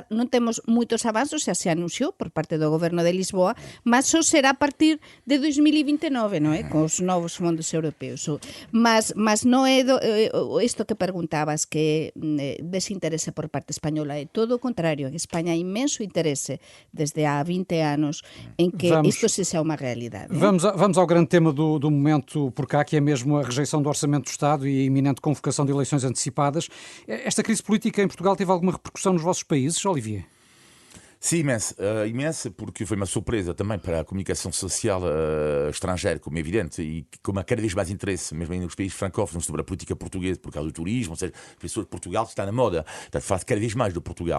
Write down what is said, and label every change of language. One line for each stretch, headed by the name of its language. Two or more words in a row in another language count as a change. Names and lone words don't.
Galician: Non temos moitos avances, xa se anunciou por parte do goberno de Lisboa, mas só será a partir de 2029, non é? Con os novos fondos europeos. Mas non é isto que preguntabas, que desinterese por parte española, é todo o contrario. En España hai imenso interese desde há 20 anos en que isto se seja uma realidade.
Portuguese: Vamos ao grande tema do momento por cá, que é mesmo a rejeição do Orçamento do Estado e a iminente convocação de eleições antecipadas. Esta crise política em Portugal teve alguma repercussão nos vossos países, Olivier? Sim, imensa, porque foi uma surpresa também para a comunicação social estrangeira, como é evidente, e como há cada vez mais interesse, mesmo nos países francófonos, sobre a política portuguesa, por causa do turismo, ou seja, as pessoas de Portugal está na moda, está a falar cada vez mais de Portugal.